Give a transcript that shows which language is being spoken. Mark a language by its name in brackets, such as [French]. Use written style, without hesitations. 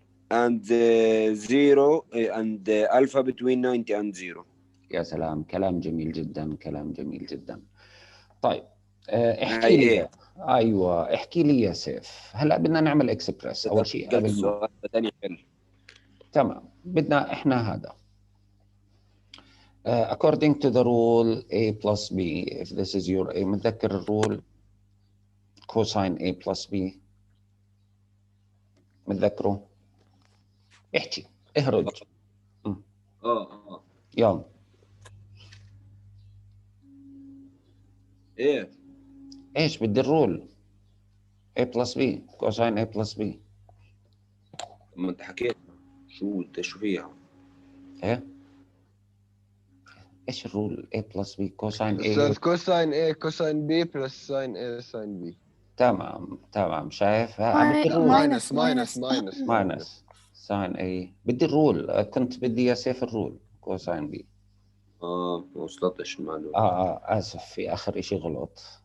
[English] and 0 and alpha between 90 and 0. [Arabic] يا سلام، كلام جميل جدا، كلام جميل جدا. طيب احكي لي ايه ايوه احكي لي يا سيف. هلا بدنا نعمل اكسبرس اول شيء قلت قبل ما السؤال ثاني حل. تمام. بدنا احنا هذا [English] according to the rule a plus b if this is your a. [Arabic] متذكر الرول cosine a plus b؟ متذكره؟ احكي اهرج. يلا ايه ايش بدي الرول a plus b cosine a plus b. ما انت حكيت شو فيها؟ ايه ايش الرول a plus b cosine a؟ استاذ كوساين A كوساين B بلس ساين A ساين B. تمام شايف بدي الرول ماينس ساين اي. بدي الرول، كنت بدي يا سيف الرول كوساين بي. ما وصلتش المعلومة. اسف في اخر اشي غلط.